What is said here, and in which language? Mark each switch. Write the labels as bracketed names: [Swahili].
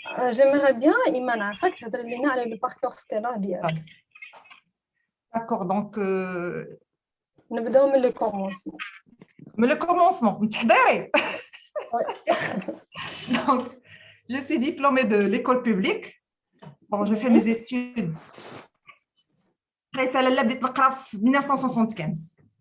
[French] J'aimerais bien Iman [Arabic] عافاك تهضر لنا على [French] le parcours scolaire ديالك. D'accord, donc [Arabic] نبداو من [French] le commencement. [Arabic] من [French] le commencement, [Arabic] متحضري. [French] Donc, je suis diplômée de l'école publique. Bon, je fais mes études. [Arabic] Après, بديت نقرا في 1975.